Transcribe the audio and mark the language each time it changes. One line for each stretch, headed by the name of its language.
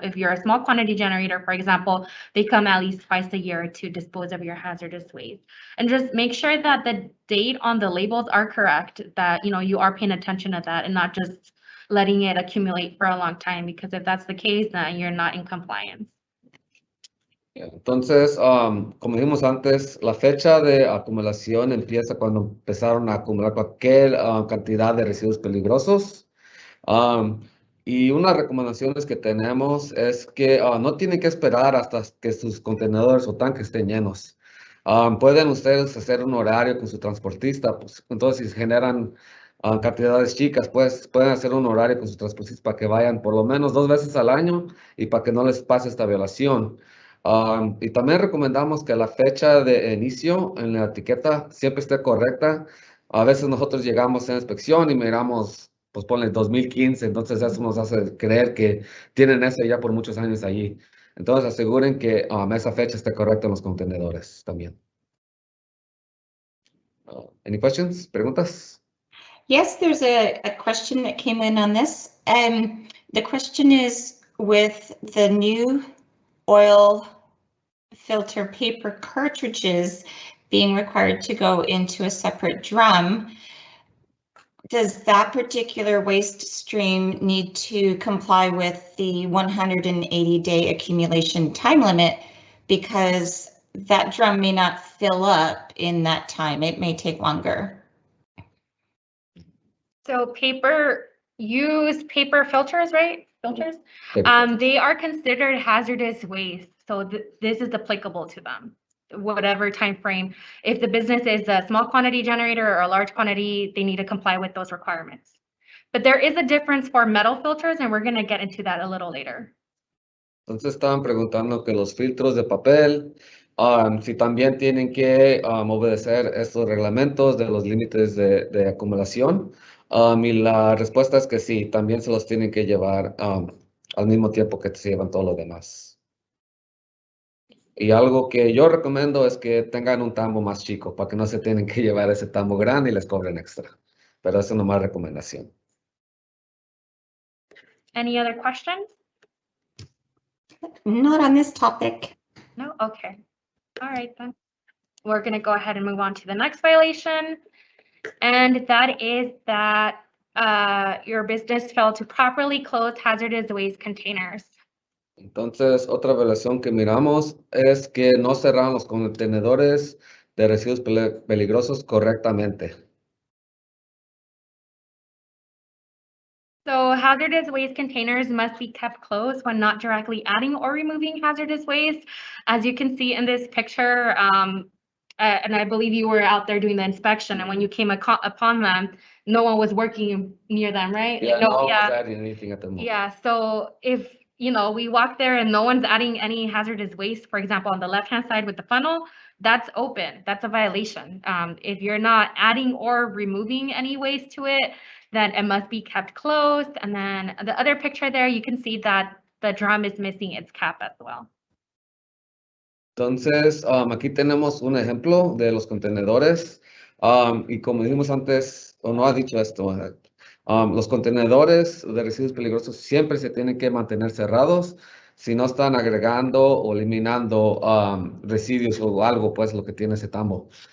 English: If you're a small quantity generator, for example, they come at least twice a year to dispose of your hazardous waste. And just make sure that the date on the labels are correct, that you are paying attention to that and not just letting it accumulate for a long time, because if that's the case, then you're not in compliance.
Spanish: Entonces, como dijimos antes, la fecha de acumulación empieza cuando empezaron a acumular cualquier cantidad de residuos peligrosos. Y unas recomendaciones que tenemos es que no tienen que esperar hasta que sus contenedores o tanques estén llenos. Pueden ustedes hacer un horario con su transportista, pues, entonces si generan cantidades chicas, pues pueden hacer un horario con su transportista para que vayan por lo menos 2 veces al año y para que no les pase esta violación. Y también recomendamos que la fecha de inicio en la etiqueta siempre esté correcta. A veces nosotros llegamos a inspección y miramos, pues ponle 2015, entonces eso nos hace creer que tienen eso ya por muchos años allí. Entonces aseguren que esa fecha esté correcta en los contenedores también.
English: Any questions?
Spanish: ¿Preguntas?
English: Yes, there's a question that came in on this. The question is, with the new oil filter paper cartridges being required to go into a separate drum, does that particular waste stream need to comply with the 180-day accumulation time limit? Because that drum may not fill up in that time. It may take longer. So use paper filters, right? Filters? They are considered hazardous waste. So this is applicable to them, whatever time frame. If the business is a small quantity generator or a large quantity, they need to comply with those requirements. But there is a difference for metal filters, and we're going to get into that a little later.
Spanish: Entonces estaban preguntando que los filtros de papel, si también tienen que obedecer estos reglamentos de los límites de acumulación. Y la respuesta es que sí, también se los tienen que llevar al mismo tiempo que se llevan todos los demás. Y algo que yo recomiendo es que tengan un tambo más chico para que no se tienen que llevar ese tambo grande y les cobren extra. Pero eso es una más recomendación.
English: Any other questions? Not on this topic. No? Okay. All right, then. We're going to go ahead and move on to the next violation. And that is that your business failed to properly close hazardous waste containers.
Spanish: Entonces, otra violación que miramos es que no cerraron los contenedores de residuos peligrosos correctamente.
English: So hazardous waste containers must be kept closed when not directly adding or removing hazardous waste. As you can see in this picture, and I believe you were out there doing the inspection, and when you came upon them, no one was working near them, right? Yeah, Like, no one's adding anything at the moment. Yeah, so if, we walk there and no one's adding any hazardous waste, for example, on the left-hand side with the funnel, that's open, that's a violation. If you're not adding or removing any waste to it, then it must be kept closed. And then the other picture there, you can see that the drum is missing its cap as well.
Spanish: Entonces, aquí tenemos un ejemplo de los contenedores. Y como dijimos antes, o no ha dicho esto, los contenedores de residuos peligrosos siempre se tienen que mantener cerrados si no están agregando o eliminando residuos o algo, pues lo que tiene ese tambo.